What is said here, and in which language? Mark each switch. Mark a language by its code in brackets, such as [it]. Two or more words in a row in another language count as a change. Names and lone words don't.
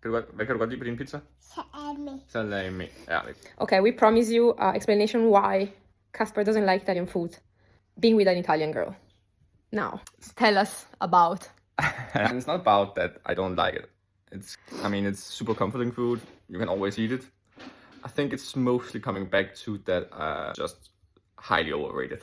[da] Hvad kan du godt lide på din pizza? Salami. Salami. Ja. [en] Okay, we promise you explanation why Casper doesn't like Italian food. Being with an Italian girl. Now, tell us about. And it's not about that I don't like it. It's super comforting food. You can always eat it. I think it's mostly coming back to that just highly overrated.